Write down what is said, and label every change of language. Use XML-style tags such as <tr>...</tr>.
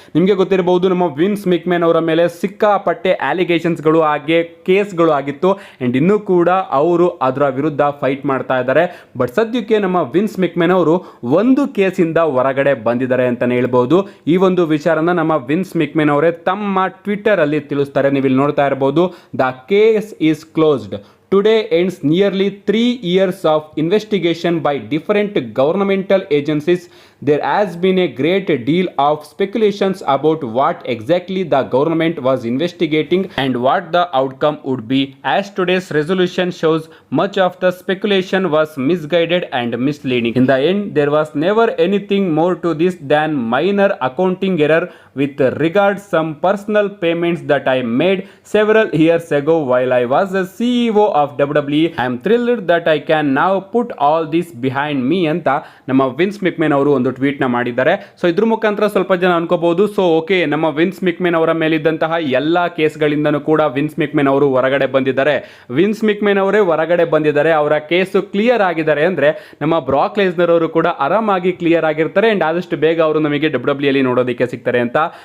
<kn>ನಿಮಗೆ ಗೊತ್ತಿರಬಹುದು, ನಮ್ಮ ವಿನ್ಸ್ ಮಿಕ್ಮ್ಯಾನ್ ಅವರ ಮೇಲೆ ಸಿಕ್ಕಾಪಟ್ಟೆ ಅಲಿಗೇಷನ್ಸ್ಗಳು ಹಾಗೆ ಕೇಸ್ಗಳು ಆಗಿತ್ತು ಅಂಡ್ ಇನ್ನೂ ಕೂಡ ಅವರು ಅದರ ವಿರುದ್ಧ ಫೈಟ್ ಮಾಡ್ತಾ ಇದ್ದಾರೆ. ಬಟ್ ಸದ್ಯಕ್ಕೆ ನಮ್ಮ ವಿನ್ಸ್ ಮಿಕ್ಮ್ಯಾನ್ ಅವರು ಒಂದು ಕೇಸಿಂದ ಹೊರಗಡೆ ಬಂದಿದ್ದಾರೆ ಅಂತಾನೆ ಹೇಳ್ಬಹುದು. ಈ ಒಂದು ವಿಚಾರನ ನಮ್ಮ ವಿನ್ಸ್ ಮಿಕ್ಮ್ಯಾನ್ ಅವರೇ ತಮ್ಮ ಟ್ವಿಟರ್ ಅಲ್ಲಿ ತಿಳಿಸ್ತಾರೆ. ನೀವು ಇಲ್ಲಿ ನೋಡ್ತಾ ಇರಬಹುದು,</kn> <en>The case is closed. Today ends nearly 3 years of investigation by different governmental agencies. There has been a great deal of speculations about what exactly the government was investigating and what the outcome would be. As today's resolution shows, much of the speculation was misguided and misleading. In the end, there was never anything more to this than minor accounting error with regards some personal payments that I made several years ago while I was the CEO of WWE. I am thrilled that I can now put all this behind me</en> <kn>ಅಂತ ನಮ್ಮ wins ಮಿಕ್ಮ್ಯಾನ್ ಅವರು ಒಂದು tweet ನ ಮಾಡಿದ್ದಾರೆ. So ಇದ್ರ ಮುಖಾಂತರ ಸ್ವಲ್ಪ ಜನ ಅನ್ಕೋಬಹುದು, ಸೊ ಓಕೆ, ನಮ್ಮ ವಿನ್ಸ್ ಮಿಕ್ಮ್ಯಾನ್ ಅವರ ಮೇಲಿದ್ದಂತಹ ಎಲ್ಲಾ ಕೇಸ್ಗಳಿಂದನೂ ಕೂಡ ವಿನ್ಸ್ ಮಿಕ್ಮ್ಯಾನ್ ಅವರು ಹೊರಗಡೆ ಬಂದಿದ್ದಾರೆ. ವಿನ್ಸ್ ಮಿಕ್ಮ್ಯಾನ್ ಅವರೇ ಹೊರಗಡೆ ಬಂದಿದ್ದಾರೆ, ಅವರ ಕೇಸು ಕ್ಲಿಯರ್ ಆಗಿದ್ದಾರೆ ಅಂದ್ರೆ ನಮ್ಮ ಬ್ರಾಕ್ ಲೆಸ್ನರ್ ಅವರು ಕೂಡ ಆರಾಮಾಗಿ ಕ್ಲಿಯರ್ ಆಗಿರ್ತಾರೆ ಅಂಡ್ ಆದಷ್ಟು ಬೇಗ ಅವರು ನಮಗೆ WWE ಅಲ್ಲಿ ನೋಡೋದಕ್ಕೆ ಸಿಗ್ತಾರೆ ಅಂತ.</kn>